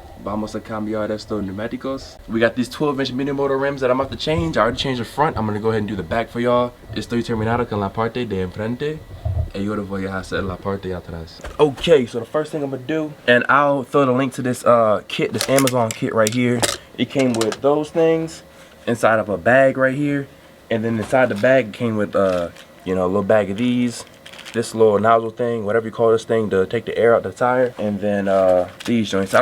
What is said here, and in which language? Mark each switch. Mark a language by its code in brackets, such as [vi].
[es] Vamos a cambiar estos neumáticos. [en] We got these 12-inch Minimoto rims that I'm about to change. I already changed the front. I'm gonna go ahead and do the back for y'all. [es] Estoy terminado con la parte de enfrente. Y yo voy a hacer la parte de atrás. [en] Okay, so the first thing I'm gonna do, and I'll throw the link to this kit, this Amazon kit right here. It came with those things inside of a bag right here, and then inside the bag it came with you know, a little bag of these. This little nozzle thing, whatever you call this thing, to take the air out the tire, and then these joints.